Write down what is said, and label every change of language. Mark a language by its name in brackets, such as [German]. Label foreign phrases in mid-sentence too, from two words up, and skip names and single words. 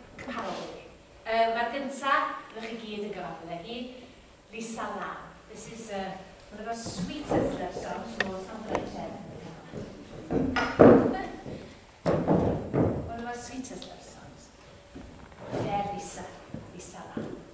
[Welsh] paroli. Mae'r gyntaf, ydych chi gyd yn gyfarfod hi, Lisa Lam. [English] This is one of our sweetest love songs, so something like that. One of our sweetest love songs. Fair Lisa, Lisa Lam.